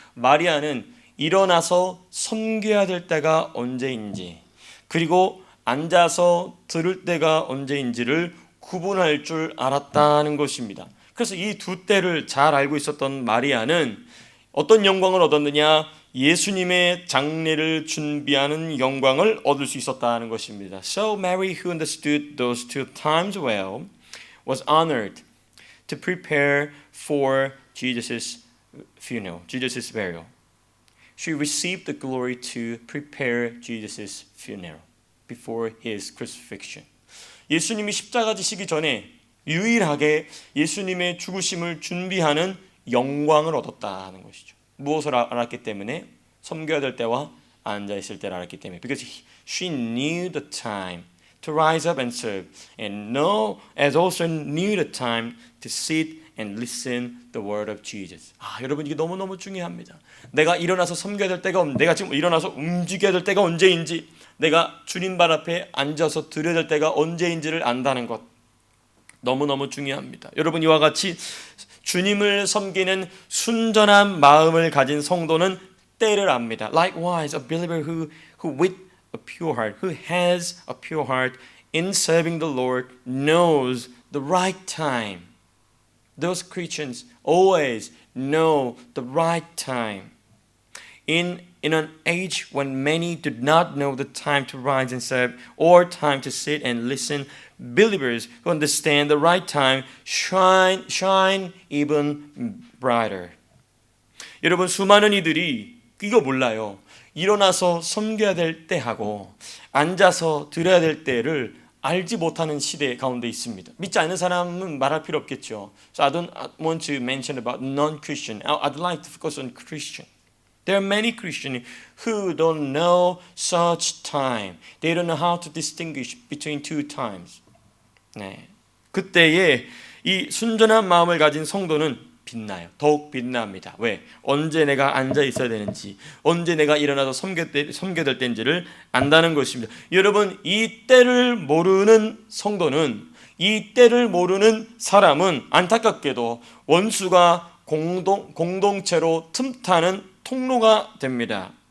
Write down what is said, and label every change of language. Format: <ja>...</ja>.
<ko>마리아는 일어나서 섬겨야 될 때가 언제인지, 그리고 앉아서 들을 때가 언제인지를 구분할 줄 알았다는 것입니다. 그래서 이 두 때를 잘 알고 있었던 마리아는 어떤 영광을 얻었느냐? 예수님의 장례를 준비하는 영광을 얻을 수 있었다는 것입니다.</ko> <en>So Mary, who understood those two times well, was honored to prepare for Jesus' funeral, Jesus' burial. She received the glory to prepare Jesus' funeral before his crucifixion.</en> <ko>예수님이 십자가 지시기 전에 유일하게 예수님의 죽으심을 준비하는 영광을 얻었다는 것이죠. 무엇을 알았기 때문에? 섬겨야 될 때와 앉아 있을 때를 알았기 때문에.</ko> <en>Because she knew the time to rise up and serve, and as also knew the time to sit and listen the word of Jesus.</en> <ko>여러분 이게 너무너무 중요합니다. 내가 일어나서 섬겨야 될 때가 내가 지금 일어나서 움직여야 될 때가 언제인지, 내가 주님 발 앞에 앉아서 드려야 될 때가 언제인지를 안다는 것 너무너무 중요합니다. 여러분 이와 같이 주님을 섬기는 순전한 마음을 가진 성도는 때를 압니다.</ko> <en>Likewise, a believer who with a pure heart, who has a pure heart in serving the Lord knows the right time. Those Christians always know the right time. In an age when many did not know the time to rise and serve or time to sit and listen, believers who understand the right time shine even brighter.</en> <ko>여러분 수많은 이들이 이거 몰라요. 일어나서 섬겨야 될 때하고 앉아서 드려야 될 때를 알지 못하는 시대 가운데 있습니다. 믿지 않는 사람은 말할 필요 없겠죠.</ko> <en>So I don't want to mention about non-Christian. I'd like to focus on Christian. There are many Christians who don't know such time. They don't know how to distinguish between two times.</en> <ko>네. 그때에 이 순전한 마음을 가진 성도는 빛나요. 더욱 빛납니다. 왜? 언제 내가 앉아 있어야 되는지, 언제 내가 일어나서 섬겨야 될 때인지를 안다는 것입니다. 여러분 이 때를 모르는 성도는, 이 때를 모르는 사람은 안타깝게도 원수가 공동체로 틈타는 통로가 됩니다.</ko>